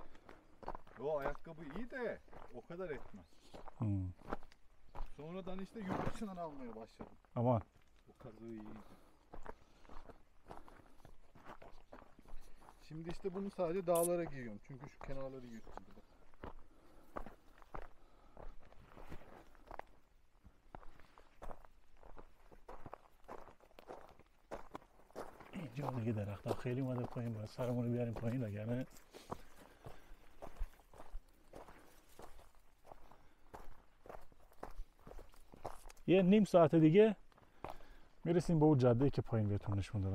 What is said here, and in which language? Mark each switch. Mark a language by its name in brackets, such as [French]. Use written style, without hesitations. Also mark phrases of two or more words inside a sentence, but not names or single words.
[Turkish] O ayakkabı iyi de o kadar etmez. Sonradan işte yurt dışından almaya başladım. Aman. O kazığı iyi. Şimdi işte bunu sadece dağlara giyiyorum. Çünkü şu kenarları yırtıldı. [Persian] اینجا دیگه درخت‌ها خیلی اومده پایین، باید سرمون رو بیاریم پایین وگرنه یه نیم ساعت دیگه میرسیم به اون جاده‌ای که پایین بهتون نشون دادم.